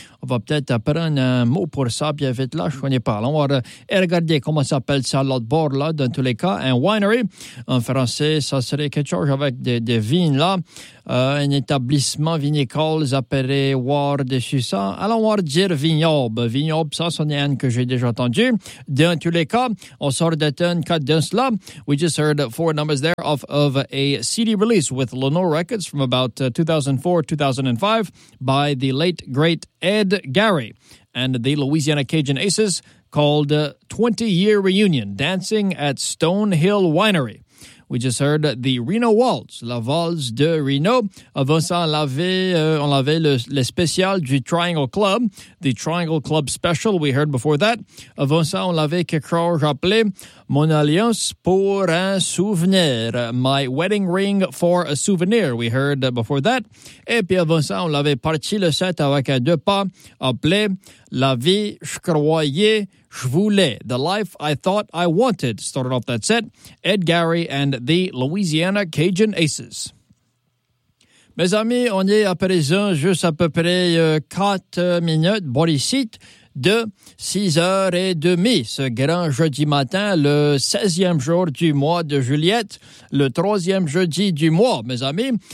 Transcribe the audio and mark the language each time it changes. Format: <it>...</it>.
<fr>On va peut-être apprendre un mot pour ça, bien vite là, je ne connais pas. On va regarder comment s'appelle ça, l'autre bord là, dans tous les cas, un winery. En français, ça serait quelque chose avec des vignes là. Un établissement vinicole, appelé War dessus ça. Allons voir dire vignoble. Vignoble, ça, c'en est un que j'ai déjà entendu. Dans tous les cas, on sort d'atteindre 4 danses là.</fr> <en>We just heard 4 numbers there of a CD release with Lenore Records from about 2004-2005 by the late, great Edgary and the Louisiana Cajun Aces called 20-Year Reunion, Dancing at Stonehill Winery. We just heard the Reno Waltz,</en> <fr>la valse de Reno. Avant ça, on avait le spécial du Triangle Club,</fr> <en>the Triangle Club special we heard before that.</en> <fr>Avant ça, on avait quelque chose appelé Mon Alliance pour un souvenir,</fr> <en>My Wedding Ring for a Souvenir, we heard before that.</en> <fr>Et puis avant ça, on avait parti le set avec un deux pas appelé La vie, je croyais, je voulais.</fr> <en>The Life I Thought I Wanted started off that set. Edgary and the Louisiana Cajun Aces.</en> <fr>Mes amis, on est à présent juste à peu près 4 minutes, bon ici, de 6h30, ce grand jeudi matin, le 16e jour du mois de juillet, le 3e jeudi du mois, mes amis.</fr>